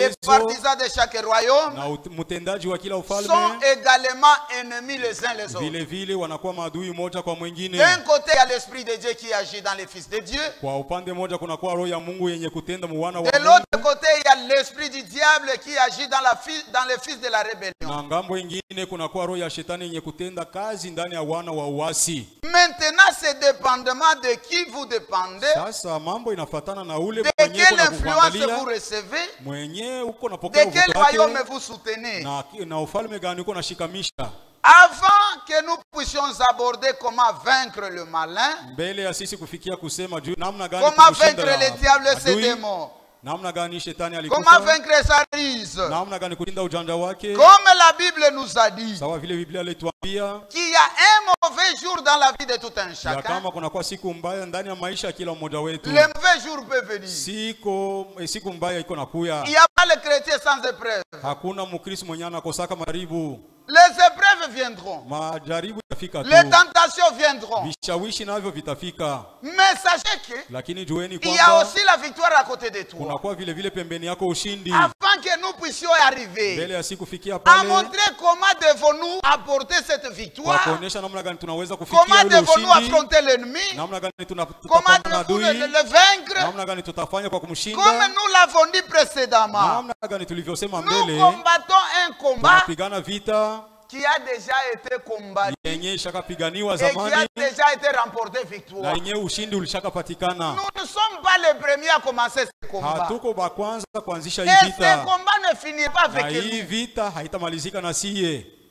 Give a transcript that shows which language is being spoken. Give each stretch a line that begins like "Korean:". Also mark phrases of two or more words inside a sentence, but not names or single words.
French: les partisans de chaque royaume,
Swahili: na mtendaji wa kila ufalme,
French: sont également ennemis les uns les autres.
Swahili: Vile vile wanakuwa maadui moja kwa mwingine.
French: D'un côté il y a l'esprit de Dieu qui agit dans les fils de Dieu.
Swahili: Kwa upande moja kuna kuwa roho ya Mungu yenye kutenda mwana wa Mungu.
French: De l'autre côté il y a l'esprit du diable qui agit dans les fils de la rébellion.
Swahili: Na ngambo nyingine kuna kuwa roho ya shetani yenye kutenda kazi ndani ya wana wa uasi.
French: Maintenant c'est dépendamment de qui vous dépendez.
Swahili: Sasa mambo inafatana na ule
French: de quelle influence vous recevez.
Swahili: Mwenye uko napokea
French: de quel royaume vous soutenez.
Swahili: Na ufalme gani uko nashikamisha.
French: Avant que nous puissions aborder comment vaincre le malin,
Swahili: mbele ya sisi kufikia kusema juu namna gani
French: comment vaincre le diable et ses démons,
Swahili: namna gani shetani alikufa,
French: comment vaincre sa ruse,
Swahili: namna gani kushinda ujanja wake,
French: comme la Bible nous a dit,
Swahili: sawa vile Biblia ilituambia
French: qu'il y a un mauvais jour dans la vie de tout un chacun.
Swahili: Kama kuna kwa siku mbaya ndani ya maisha ya kila mmoja wetu.
French: Le mauvais jour peut venir.
Swahili: Siku mbaya iko nakuya.
French: Il y a pas le chrétien sans épreuve.
Swahili: Hakuna mkristo mwenye anakosaka majaribu.
French: Les épreuves viendront.
Swahili: Majaribu yafika tu.
French: Les tentations viendront.
Swahili: Vishawishi navyo vitafika.
French: Mais sachez que
Swahili: lakini jueni kwamba
French: il y a aussi la victoire à côté de toi.
Swahili: Kuna kwa vile vile pembeni yako ushindi.
French: Avant que nous puissions arriver.
Swahili: Mbele ya siku fikia pale.
French: À montrer comment devons-nous apporter cette victoire.
Swahili: Kwa kuonesha namna gani tunaweza kufikia ule ushindi.
French: Comment devons-nous affronter l'ennemi.
Swahili: Namna gani
French: comment devons-nous le vaincre.
Swahili: Namna gani tutafanya kwa kumshinda.
French: Comme nous l'avons dit précédemment.
Swahili: Namna gani tulivyosema mbele.
French: Nous combattons un combat.
Swahili: Tunapigana vita
French: qui a déjà été combattu et qui a déjà été remporté victoire. Nous ne sommes pas les premiers à commencer ce combat. Et ce combat ne finit pas avec nous.